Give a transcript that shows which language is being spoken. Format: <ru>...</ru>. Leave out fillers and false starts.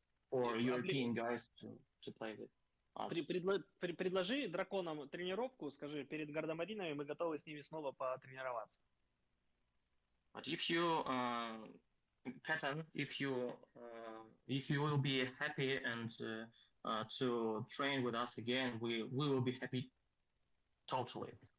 <en>for European guys to play with us.</en> <ru>Предложи драконам тренировку, скажи, перед гардемаринами мы готовы с ними снова потренироваться.</ru> <en>But if you, Katan, if you will be happy and to train with us again, we will be happy totally.</en>